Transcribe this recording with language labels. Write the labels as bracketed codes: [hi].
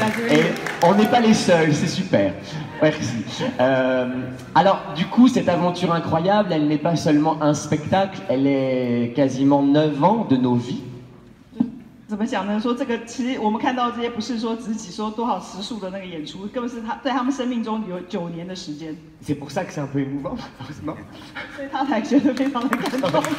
[fr] Et on n'est pas les seuls, c'est super. Merci. Alors, du coup, cette aventure incroyable, elle n'est pas seulement un spectacle, elle est quasiment 9 ans de nos vies. [zh] 怎么讲呢？说这个其实我们看到这些不是说只是说多少时数的那个演出，根本是他在他们生命中有9年的时间。 [fr] C'est pour ça que c'est un peu émouvant, heureusement. [zh] 所以他才觉得非常的感动。